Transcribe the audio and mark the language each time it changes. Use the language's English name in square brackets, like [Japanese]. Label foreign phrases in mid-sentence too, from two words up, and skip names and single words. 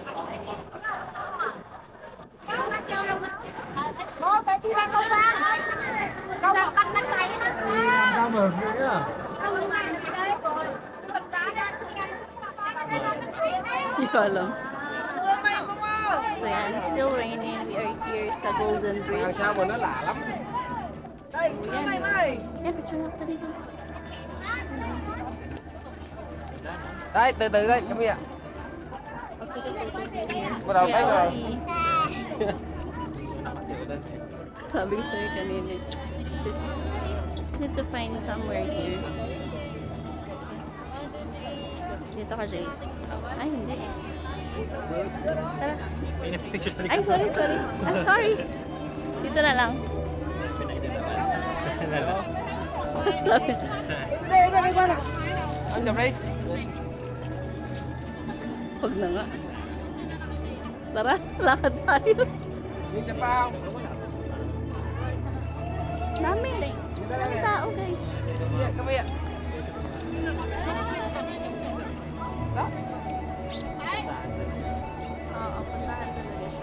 [Filipino] Hindi ko alam. So yan, [English] it's still raining. We are here sa Golden Bridge. [Vietnamese] Sao mà nó lạ lắm. Đây, mày mày. [Filipino] Eh, picture ka dito. [Vietnamese] Đây, từ từ đây, Cam ạ. Bắt đầu thấy rồi. [Filipino] Sabi ko sa'yo kanina. [English] Need to find somewhere here. [Filipino] Dito ka, Jace. Ay, hindi. Tara. May pictures na Ay, sorry. Ah, sorry. Dito na lang. Sabi. [Vietnamese] Anh chụp đi. [Filipino] Huwag na nga. Tara, lakad tayo. [Vietnamese] Đi chụp bao. [Filipino] Dami. Dami tao, guys. [Vietnamese] Cam ạ. Đó. [Filipino] Oo, puntahan talaga siya.